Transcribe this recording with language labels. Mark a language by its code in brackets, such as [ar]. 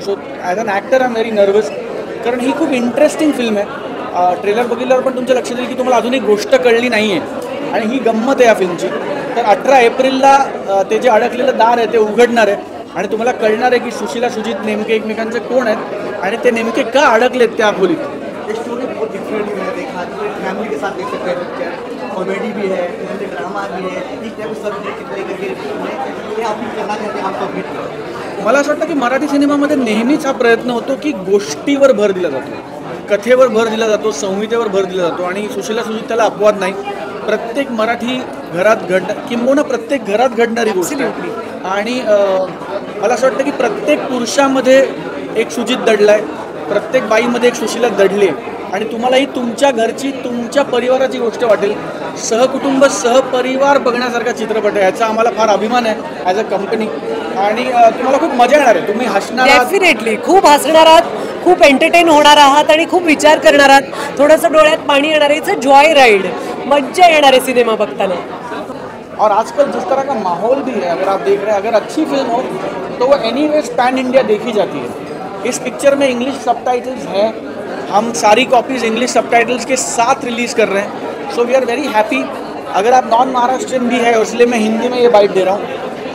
[en] so as an actor I am very nervous, [mr] कारण ही खूप interesting film आहे. Trailer बघितल्यावर पण तुमच्या लक्षात येईल की तुम्हाला अजून एक गोष्ट कळली नाही आहे आणि ही गंमत आहे या फिल्मची. तर 18 एप्रिलला ते जे अडकलेलं दार आहे ते उघडणार आहे आणि तुम्हाला कळणार आहे की सुशीला सुजित नेमके एकमेकांचे कोण आहेत आणि ते नेमके का अडकलेत त्या खोलीत. [hi] ये स्टोरी बहुत डिफरेंट है, देखा फैमिली के साथ देख सकते हैं पिक्चर, कॉमेडी भी है, ड्रामा भी है, एक टाइप सब्जेक्ट करके ये आप करना चाहते हैं, आप सबमिट करो. [mr] मला असं वाटतं की मराठी सिनेमामध्ये नेहमीच हा प्रयत्न होतो की गोष्टीवर भर दिला जातो, कथेवर भर दिला जातो, संहितेवर भर दिला जातो. आणि सुशीला सुजित त्याला अपवाद नाही. प्रत्येक मराठी घरात किंबहुना प्रत्येक घरात घडणारी गोष्ट आहे. आणि मला असं वाटतं की प्रत्येक पुरुषामध्ये एक सुजित दडला आहे, प्रत्येक बाईमध्ये एक सुशीला दडली आहे. आणि तुम्हालाही तुमच्या घरची, तुमच्या परिवाराची गोष्ट वाटेल. सहकुटुंब, सहपरिवार बघण्यासारखा चित्रपट आहे. याचा आम्हाला फार अभिमान आहे [en] As a company. [mr] आणि तुम्हाला खूप मजा येणार आहे. तुम्ही हसणार आहात, डेफिनेटली खूप हसणार आहात, खूप एंटरटेन होणार आहात आणि खूप विचार करणार आहात. थोडंसं डोळ्यात पाणी येणार आहे. [en] it's a joy ride, [mr] मज्जा येणार आहे सिनेमा बघताना. [hi] और आजकल जिस तरह का माहौल भी है, अगर आप देख रहे हैं, अगर अच्छी फिल्म हो तो वो एनीवेज पैन इंडिया देखी जाती है. इस पिक्चर में इंग्लिश सबटाइटल्स हैं. हम सारी कॉपीज़ इंग्लिश सबटाइटल्स के साथ रिलीज़ कर रहे हैं. [en] So we are very happy. [hi] अगर आप नॉन महाराष्ट्रियन भी है, इसलिए मैं हिंदी में ये बाइट दे रहा हूँ.